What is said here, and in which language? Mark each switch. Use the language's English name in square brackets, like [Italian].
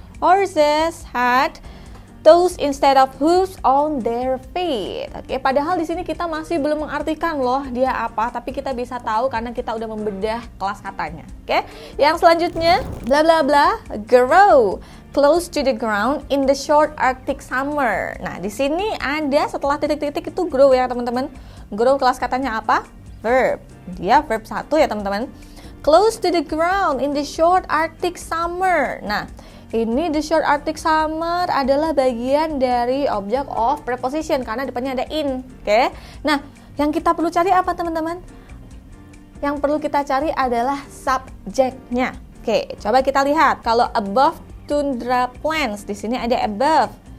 [English] Horses had toes instead of hooves on their feet. [Indonesian] Oke, padahal di sini kita masih belum mengartikan loh dia apa, tapi kita bisa tahu karena kita udah membedah kelas katanya. Oke, yang selanjutnya [English] bla bla bla grow close to the ground in the short Arctic summer. [Indonesian] Nah, di sini ada setelah titik-titik itu grow ya teman-teman. Grow kelas katanya apa? Verb. Dia verb 1 ya teman-teman. [English] Close to the ground in the short Arctic summer. [Indonesian] Nah, ini [English] the short Arctic summer [Indonesian] adalah bagian dari object of preposition karena depannya ada in. Oke. Nah, yang kita perlu cari apa teman-teman? Yang perlu kita cari adalah subjeknya. Oke, coba kita lihat. Kalau [English] above tundra plains, [Indonesian] di sini ada above.